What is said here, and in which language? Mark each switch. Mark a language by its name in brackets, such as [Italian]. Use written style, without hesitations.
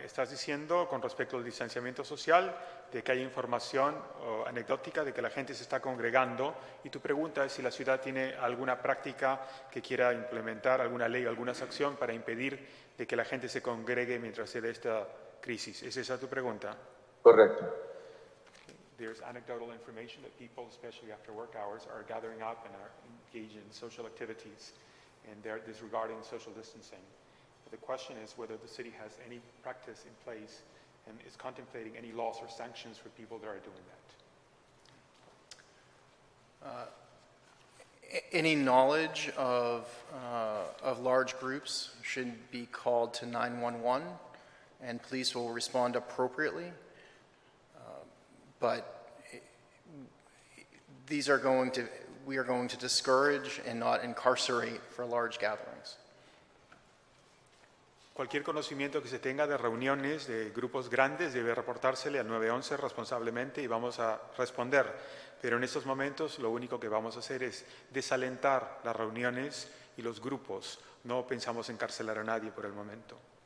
[Spanish] Estás diciendo con respecto al distanciamiento social de que hay información anecdótica de que la gente se está congregando, y tu pregunta es si la ciudad tiene alguna práctica que quiera implementar, alguna ley, alguna sanción para impedir de que la gente se congregue mientras se dé esta crisis. ¿Es esa tu pregunta? Correcto. [English] There's anecdotal information that people, especially after work hours, are gathering up and are engaged in social activities, and they're disregarding social distancing. The question is whether the city has any practice in place and is contemplating any laws or sanctions for people that are doing that. Any knowledge of large groups should be called to 911, and police will respond appropriately. But we are going to discourage and not incarcerate for large gatherings. [Spanish] Cualquier conocimiento que se tenga de reuniones de grupos grandes debe reportársele al 911 responsablemente y vamos a responder. Pero en estos momentos lo único que vamos a hacer es desalentar las reuniones y los grupos. No pensamos encarcelar a nadie por el momento.